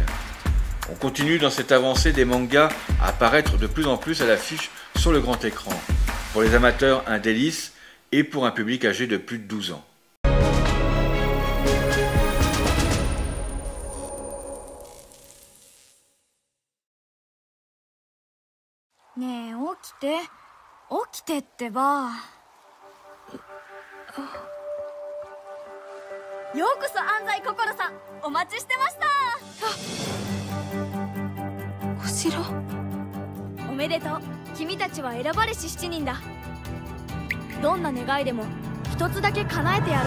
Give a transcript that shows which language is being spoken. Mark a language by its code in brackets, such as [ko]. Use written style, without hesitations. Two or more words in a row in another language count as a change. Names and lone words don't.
[fr] On continue dans cette avancée des mangas à apparaître de plus en plus à l'affiche sur le grand écran. Pour les amateurs, un délice, et pour un public âgé de plus de 12 ans. [ja] Ne, 起きてってば。ようこそ安西こころさん、お待ちしてました。お城。おめでとう。君たちは選ばれし7人だ。どんな願いでも一つだけ叶えてやろう。